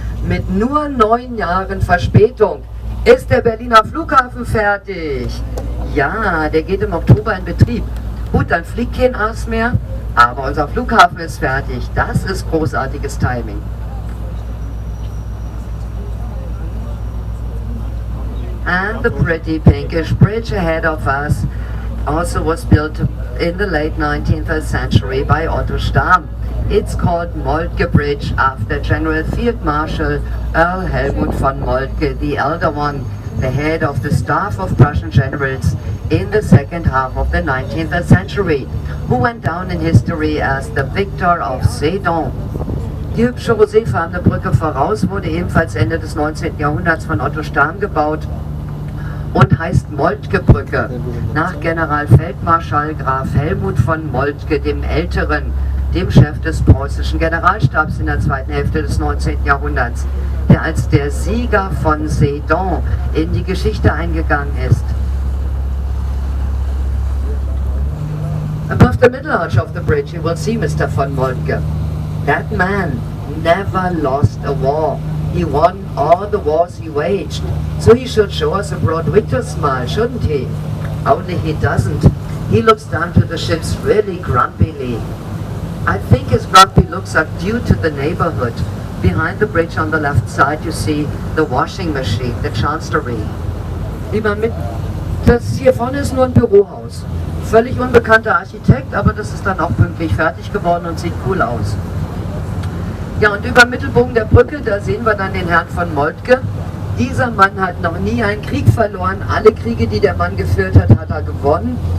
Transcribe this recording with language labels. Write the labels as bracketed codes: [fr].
[de] Mit nur 9 Jahren Verspätung ist der Berliner Flughafen fertig. Ja, der geht im Oktober in Betrieb. Gut, dann fliegt kein Ass mehr, aber unser Flughafen ist fertig. Das ist großartiges Timing. [en] And the pretty pinkish bridge ahead of us also was built in the late 19th century by Otto Stamm. It's called Moltke Bridge after General Field Marshal Earl Helmut von Moltke, the elder one, the head of the staff of Prussian generals in the second half of the 19th century, who went down in history as the victor of Sedan. [de] Die hübsche roséfarbene Brücke voraus wurde ebenfalls Ende des 19. Jahrhunderts von Otto Stamm gebaut und heißt Moltke-Brücke, nach Generalfeldmarschall Graf Helmut von Moltke, dem Älteren, dem Chef des preußischen Generalstabs in der zweiten Hälfte des 19. Jahrhunderts, der als der Sieger von Sedan in die Geschichte eingegangen ist. [en] Above the middle arch of the bridge you will see Mr. von Moltke. That man never lost a war. He won all the wars he waged. So he should show us a broad victor's smile, shouldn't he? Only he doesn't. He looks down to the ships really grumpily. I think his grumpy looks are due to the neighborhood. Behind the bridge on the left side you see the washing machine, the chancellery. [de] Lieber mit, das hier vorne ist nur ein Bürohaus. Völlig unbekannter Architekt, aber das ist dann auch pünktlich fertig geworden und sieht cool aus. Ja, und über Mittelbogen der Brücke, da sehen wir dann den Herrn von Moltke. Dieser Mann hat noch nie einen Krieg verloren. Alle Kriege, die der Mann geführt hat, hat er gewonnen.